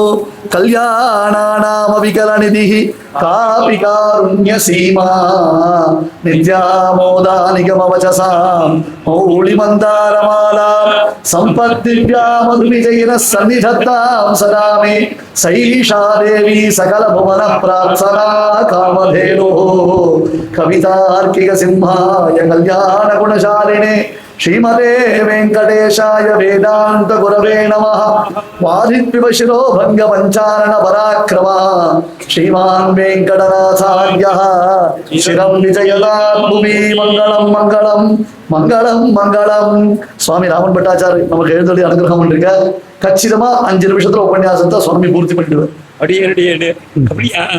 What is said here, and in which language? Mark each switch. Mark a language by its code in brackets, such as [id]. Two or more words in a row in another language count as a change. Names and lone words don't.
[sa] कल्याणानाम् अविकलनिधि काऽपि कारुण्य सीमा नित्या मोदा निगमवचसाम् मौलि मन्दारमाला सम्पद्दिव्या मधु विजयिन सन्निधत्ताम् सदामे सैषा देवी सकल भुवन प्रार्थना कामधेनु कवितार्किक सिंहाय कल्याण गुणशालिने श्रीमते वेङ्कटेशाय वेदान्त गुरवे नमः. वादिद्विपशिरो भङ्ग पञ्चानन पराक्रमः श्रीमान् वेङ्कटनाथार्यः चिरम् विजयतात् भूमि मङ्गलम् मङ्गलम् मङ्गलम् मङ्गलम्. [ta] சுவாமி ராமன் பட்டாச்சாரி நமக்கு எழுந்தொழி அனுகிரகம் பண்ணிருக்க. கச்சிதமா 5 நிமிஷத்துல உபன்யாசத்தை சுவாமி பூர்த்தி பண்ணிடுவார்.